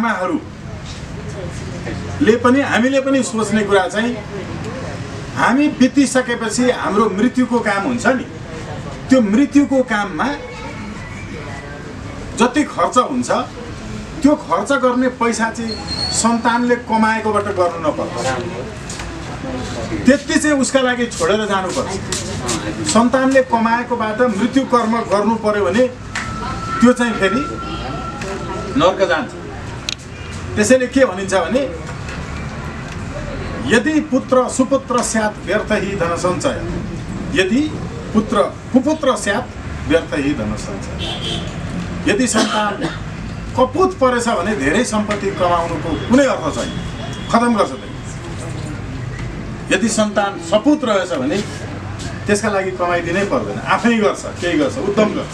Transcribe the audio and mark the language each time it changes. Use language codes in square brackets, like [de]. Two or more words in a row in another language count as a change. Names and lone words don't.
[ne] आमाहरूले पनि हामीले पनि सोच्ने कुरा चाहिँ हामी बितिसकेपछि हाम्रो मृत्युको काम हुन्छ नि, त्यो मृत्युको काममा जति खर्च हुन्छ त्यो खर्च गर्ने पैसा चाहिँ सन्तानले कमाएकोबाट गर्नु नपर्छ, त्यति चाहिँ उसका लागि छोडेर जानुपर्छ। सन्तानले कमाएकोबाट मृत्यु कर्म गर्नु पर्यो भने त्यो चाहिँ फेरि नर्क जान्छ। [sa] त्यसैले के भनिन्छ भने यदि पुत्र सुपुत्र स्यात् व्यर्थ हि धन सञ्चय, यदि पुत्र कुपुत्र स्यात् व्यर्थ हि धन सञ्चय। [ne] यदि सन्तान कपुत परेछ भने धेरै सम्पत्ति कमाउनुको कुनै अर्थ छैन, खतम गर्छ त्यसले। यदि सन्तान सपुत रहेछ भने त्यसका लागि कमाइदिनै पर्दैन, आफै गर्छ, केही गर्छ, उद्यम गर्छ।